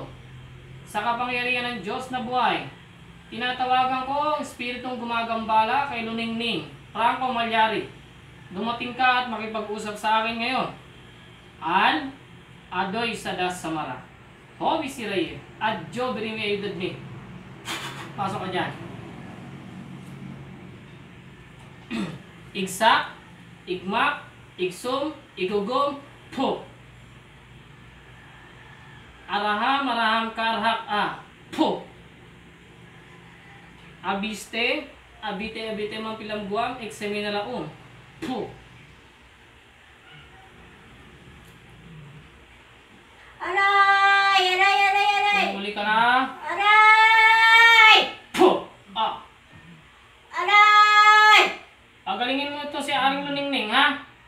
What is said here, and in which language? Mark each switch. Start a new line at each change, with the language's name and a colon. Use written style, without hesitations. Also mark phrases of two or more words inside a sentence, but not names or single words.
Filipino: Sa kapangyarihan ng Diyos na buhay, tinatawagan ko ang espiritong gumagambala kay Luningning Franco Malyari. Dumating ka at makipag-usap sa akin ngayon. An Adoy Sadas Samara. Hobi si Ray. Adjo Birimi Ayudad Mi. Pasok ka dyan. Igsak, Igmak, Igsum, Igugum, Po. Araham Karhak A. Po. Abiste, Abite Mampilambuam, Exeminalaum. Po. Aray! Muli ka na. Aray! Po. Ah. Aray! Pagalingin mo ito si Aling Luningning, ha?